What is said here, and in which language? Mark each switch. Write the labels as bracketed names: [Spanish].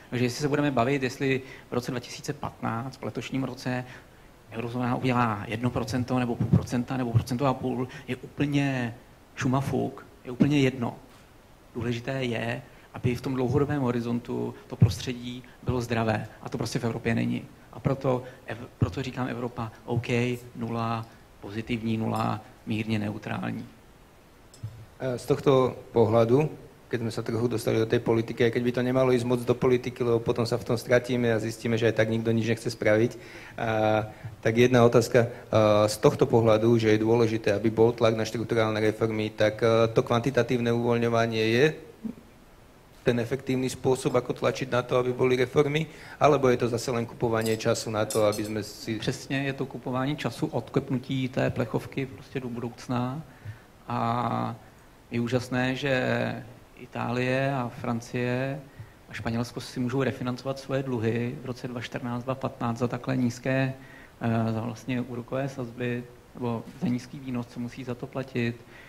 [Czech] Takže jestli se budeme bavit, jestli v roce 2015, v letošním roce, eurozóna udělá 1% nebo 0,5% nebo 1,5%, je úplně šumafuk, je úplně jedno. Důležité je, aby v tom dlouhodobém horizontu to prostředí bylo zdravé. A to prostě v Evropě není. A proto říkám Evropa OK, nula, pozitivní nula, mírně neutrální. [Slovak] Z tohto pohľadu, keď sme sa trochu dostali do tej politiky, aj keď by to nemalo ísť moc do politiky, lebo potom sa v tom stratíme a zistíme, že aj tak nikto nič nechce spraviť. Tak jedna otázka z tohto pohľadu, že je dôležité, aby bol tlak na štrukturálne reformy, tak to kvantitatívne uvoľňovanie je ten efektívny spôsob, ako tlačiť na to, aby boli reformy, alebo je to zase len kupovanie času na to, aby sme si... [Czech] Přesně, je to kupování času, odklepnutí té plechovky prostě do budoucna a je úžasné, že Itálie a Francie a Španělsko si můžou refinancovat svoje dluhy v roce 2014-2015 za takhle nízké za vlastně úrokové sazby nebo za nízký výnos, co musí za to platit.